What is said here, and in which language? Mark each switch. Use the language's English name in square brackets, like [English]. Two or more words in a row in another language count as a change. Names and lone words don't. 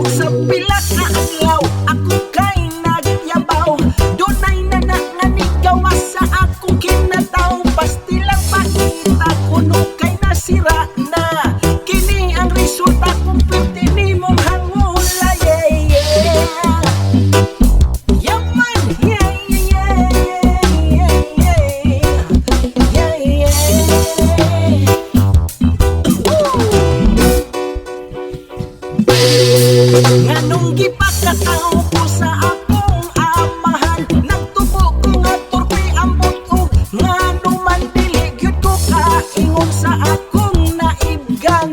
[Cebuano] Sa pila ka adlaw, ako kay nagyabaw. Dunay nananganigaw sa akong kinataw. Basti lang pakita kuno kay nasira na. Kini ang resulta kung pwede ni mong hangula. [English] Yeah, yeah. Yaman, yeah, yeah, yeah, yeah, yeah, yeah. [Cebuano] Nganong gipakataw ko sa akong amahan, nagtubo ko nga turpi ang buto. Ngano man dili gyud ko kaingon sa akong naibgan.